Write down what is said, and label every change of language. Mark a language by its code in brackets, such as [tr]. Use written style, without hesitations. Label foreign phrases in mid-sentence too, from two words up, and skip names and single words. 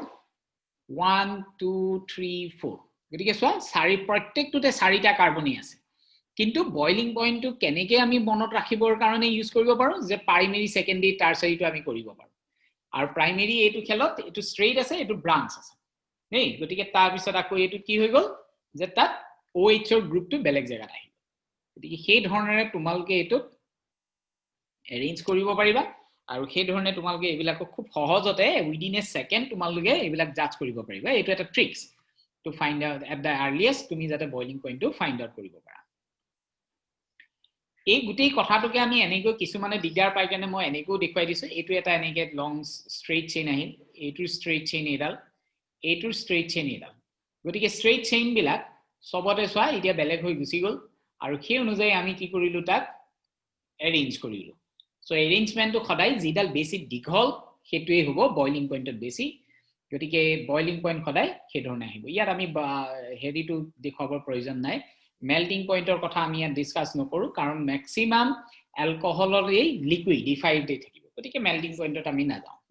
[as] 1 2 3 4 গতিকে সোয়া চাৰি প্ৰত্যেকটোতে চাৰিটা কাৰ্বনই আছে কিন্তু [en] boiling pointটো [as] কেনেকে আমি মনত ৰাখিবৰ কাৰণে ইউজ কৰিব পাৰো যে [en] primary secondary tertiaryটো [as] আমি কৰিব পাৰো আৰু প্ৰাইমেৰী এটো খেলত এটো স্ট্রেইট আছে এটো ব্রাঞ্চ আছে নেই গটিকে তাৰ পিছত আকৌ এটো কি হৈ গল যে তাত OH ৰ গ্ৰুপটো বেলেগ জায়গাত আহিব গতিকে সেই ধৰণৰে তোমালোকে এটো এৰেঞ্জ কৰিব পাৰিবা আৰু সেই ধৰণে তোমালোকে এবিলাক খুব সহজতে [en] within a second [as] তোমালোকে এবিলাক জাজ কৰিব পাৰিবা এটো এটা [en] tricks to find out at the earliest [as] তুমি যাতে [en] boiling pointটো find out [as] কৰিব পাৰা এই গুটেই কথাটোকে আমি এনেকৈ কিছুমানে দিগদাৰ পাই কেনে মই এনেকৈ দেখুৱাই দিছো এটো এটা এনেকৈ [en] long straight chain [as] আহিল এটো স্ট্রেইট চেইন এডাল এটো [en] straight chain [as] এডাল গতিকে [en] straight chain [as] বিলাক সবতে সোয়া এতিয়া বেলেগ হৈ গুছি গল আৰু সেই অনুযায়ী আমি কি কৰিলো তাক এৰেঞ্জ কৰিলো [en] so arrangementটো [as] সদায় যিডাল বেছি দীঘল হেতুৱে হ'ব [en] boiling pointত [as] বেছি গতিকে [en] boiling point [as] সদায় সেই ধৰণে আহিব ইয়াত আমি হেৰিটো দেখুৱাবৰ প্ৰয়োজন নাই [en] melting pointৰ [as] কথা আমি ইয়াত ডিসকাস নকৰো কাৰণ [en] maximum alcoholৰ [as] এই লিকুইডিফাইড থাকিব গতিকে [en] melting pointত [as] আমি নাযাওঁ